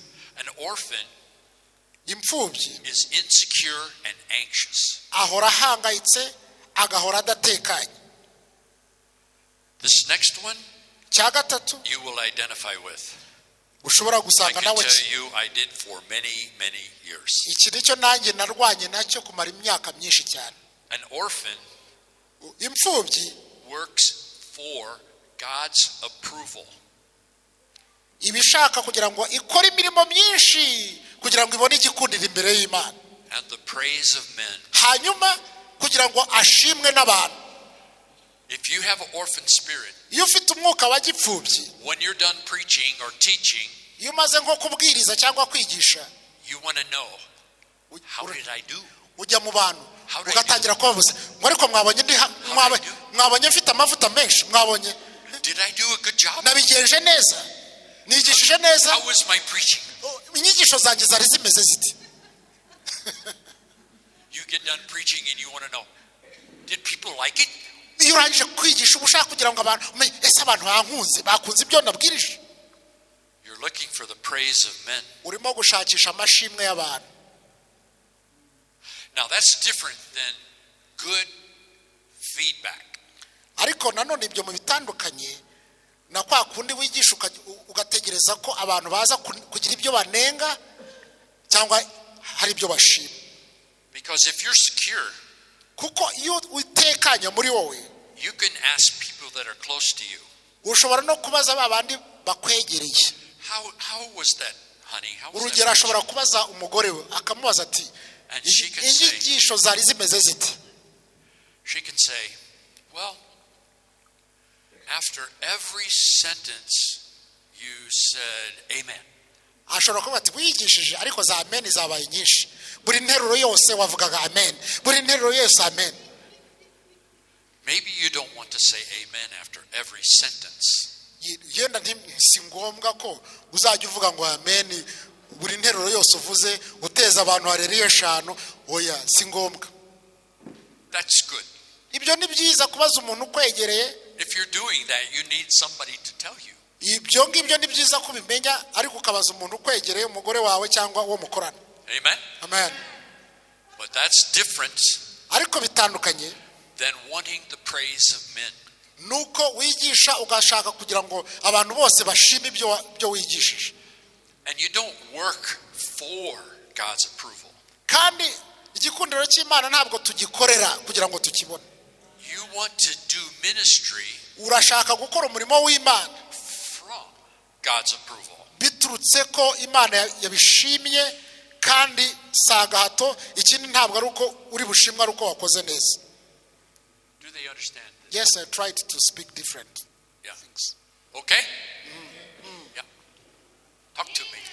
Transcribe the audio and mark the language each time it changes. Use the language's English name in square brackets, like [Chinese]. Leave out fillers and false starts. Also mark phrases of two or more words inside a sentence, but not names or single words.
[English] An orphan [Kinyarwanda] Imfubyi [English] is insecure and anxious. [Kinyarwanda] ahora ahangayitse agahora adatekanye. [English] This next one [Kinyarwanda] Cya gatatu [English] you will identify with. [Kinyarwanda] ushobora [English] I [Kinyarwanda] gusanga [English] can [Kinyarwanda] nawe [English] tell you I did for many years. [Kinyarwanda] iki nicyo nanjye narwanye nacyo kumara imyaka myinshi cyane. [English] An orphan [Kinyarwanda] Imfubyi [English] works for God's approval. [Kinyarwanda] ibishaka kugira ngo ikore imirimo myinshi kugira ngo ibone igikundira imbere y'Imana, [English] And the praise of men. [Kinyarwanda] hanyuma kugira ngo ashimwe n'abantu. [English] If you have an orphan spirit, [Kinyarwanda] Iyo ufite umwuka wa gipfubyi, [English] when you're done preaching or teaching, [Kinyarwanda] iyo umaze nko kubwiriza cyangwa kwigisha, [English] you want to know, how did I do? [Kinyarwanda] ujya mu bantu [English] How did I [Kinyarwanda] ugatangira kubabuza ngo ariko mwabonye mwabonye mfite amavuta menshi, mwabonye [English] Did I do a good job? [Kinyarwanda] nabigenje neza, nigishije neza, [English] How was my preaching? [Kinyarwanda] inyigisho zanjye zari zimeze ziti. [English] You get done preaching and you want to know, did people like it? [Kinyarwanda] Iyo urangije kwigisha uba ushaka kugira ngo abantu umenye ese abantu bakunze ibyo nabwirije. [English] You're looking for the praise of men. [Kinyarwanda] Urimo gushakisha amashimwe y'abantu. [English] Now that's different than good feedback. [Kinyarwanda] Ariko nanone ibyo mu bitandukanye na kwa kundi wigisha ugategereza ko abantu baza kugira ibyo banenga cyangwa hari ibyo bashima. [English] Because if you're secure, [Kinyarwanda] Kuko iyo utekanye muri wowe, [English] you can ask people that are close to you, [Kinyarwanda] ushobora no kubaza babandi bakwegereye. [English] how was that, honey? How was [Kinyarwanda] Urugero [English] that? [Kinyarwanda] ashobora kubaza umugore we akamubaza ati [English] And she can say, [Kinyarwanda] inyigisho zari zimeze ziti. [English] she can say, well, after every sentence you said amen. [Kinyarwanda] Ashobora kuvuga ati wigishije ariko za amen zabaye nyinshi. Buri nteruro yose wavugaga amen. Buri nteruro yose amen. [English] Maybe you don't want to say amen after every sentence. [Kinyarwanda] Yenda si ngombwa ko uzajya uvuga ngo amen buri nteruro yose uvuze uteza abantu hareriye eshanu. Oya, si ngombwa. [English] That's good. [Kinyarwanda] Ibyo ni byiza kubaza umuntu ukwegereye. [English] If you're doing that, you need somebody to tell you. [Kinyarwanda] Ibyo ngibyo ni byiza kubimenya, ariko ukabaza umuntu ukwegereye, umugore wawe cyangwa uwo mukorana. Amen? Amen. [English] But that's different [Kinyarwanda] Ariko bitandukanye [English] than wanting the praise of men. [Kinyarwanda] nuko wigisha ugashaka kugira ngo abantu bose bashime ibyo wigishije. [English] And you don't work for God's approval. [Kinyarwanda] Kandi igikundiro cy'Imana ntabwo tugikorera kugira ngo tukibone. [English] You want to do ministry [Kinyarwanda] Urashaka gukora umurimo w'Imana [English] from God's approval. [Kinyarwanda] biturutse ko Imana yabishimye, kandi saga hato ikindi ntabwo ari uko uri bushimwa ari uko wakoze neza. [English] Do they understand this? Yes, I tried to speak different Yeah. things. Okay? Yeah. Talk to me.